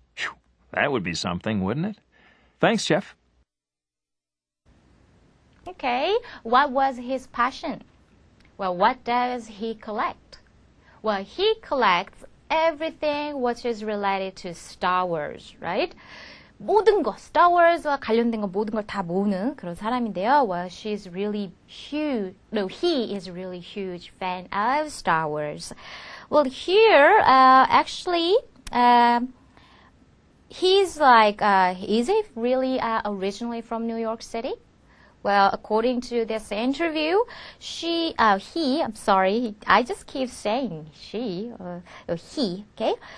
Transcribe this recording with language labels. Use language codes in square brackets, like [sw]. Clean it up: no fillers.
[en] Phew, that would be something, wouldn't it? Thanks, Jeff. Okay, what was his passion? Well, what does he collect? Well, he collects everything which is related to Star Wars, right? [ko] 모든 거, Star Wars와 관련된 거 모든 걸 다 모으는 그런 사람인데요. [en] Well, she's really huge. No, he is really huge fan of Star Wars. Well, here, actually, he's like, is he really originally from New York City? Well, according to this interview, I just keep saying he, okay?